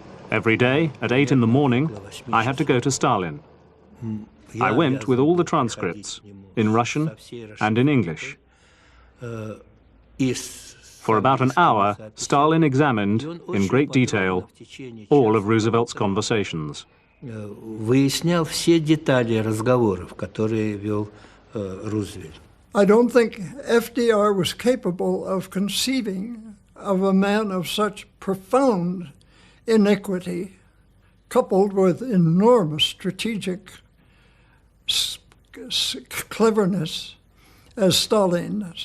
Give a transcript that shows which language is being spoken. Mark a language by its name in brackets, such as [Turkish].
[English] Every day, at 8 in the morning, I had to go to Stalin. I went with all the transcripts, in Russian and in English. For about an hour, Stalin examined, in great detail, all of Roosevelt's conversations. [Russian] Выяснял все детали разговоров, которые вел Рузвельт. [English] I don't think FDR was capable of conceiving of a man of such profound iniquity, coupled with enormous strategic cleverness, as Stalin.